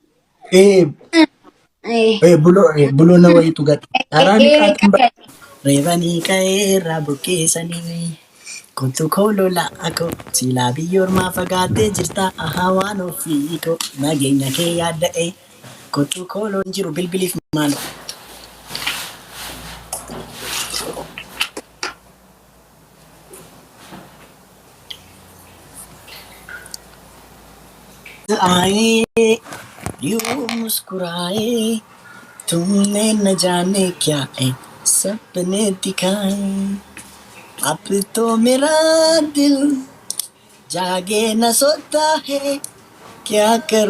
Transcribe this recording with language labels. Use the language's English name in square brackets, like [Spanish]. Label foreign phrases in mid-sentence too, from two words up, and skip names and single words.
[Oromo] Buloona wayiitu gadhi. Reebanii ka'eerraa buqqeessanii. Kuntu kolola ako sila biyyoormaa fagaatee jirta waan ofii koo nageenya kee yaadda'e kuntu koloon jiru bilbiliif maal. [Hindi] आए यूं मुस्कुराए तुमने न जाने क्या है सपने दिखाए अब तो मेरा दिल जागे न सोता है क्या कर